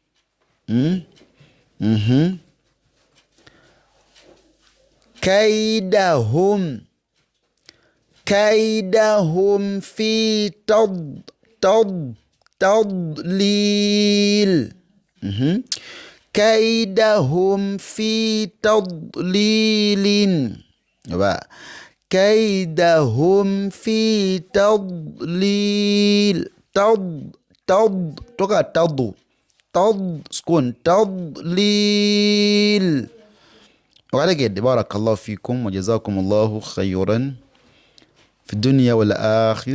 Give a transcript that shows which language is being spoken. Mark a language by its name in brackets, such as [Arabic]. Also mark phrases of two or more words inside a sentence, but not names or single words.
[Arabic] كيدهم في تضليل. كيدهم في تضليل oba كيدهم في تضليل. toka سكون تضليل. وعلى بارك الله فيكم وجزاكم الله خيرا في الدنيا والآخرة.